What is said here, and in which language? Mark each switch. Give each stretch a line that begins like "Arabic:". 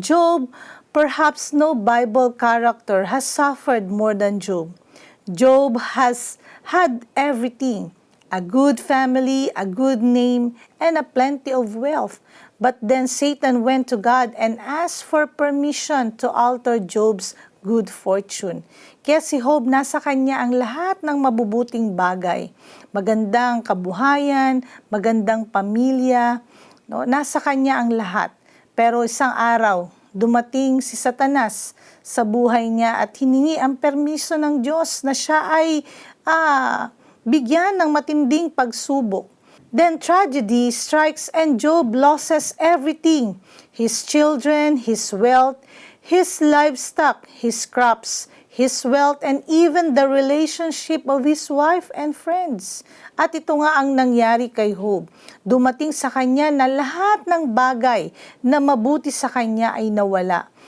English: Job, perhaps no Bible character has suffered more than Job. Job has had everything, a good family, a good name, and a plenty of wealth. But then Satan went to God and asked for permission to alter Job's good fortune.
Filipino: Kaya si Job, nasa kanya ang lahat ng mabubuting bagay. Magandang kabuhayan, magandang pamilya, no? Nasa kanya ang lahat. Pero isang araw, dumating si Satanas sa buhay niya at hiningi ang permiso ng Diyos na siya ay bigyan ng matinding pagsubok.
English: Then tragedy strikes and Job loses everything. His children, his wealth, his livestock, his crops, his wealth, and even the relationship of his wife and friends.
Filipino: At ito nga ang nangyari kay Job. Dumating sa kanya na lahat ng bagay na mabuti sa kanya ay nawala.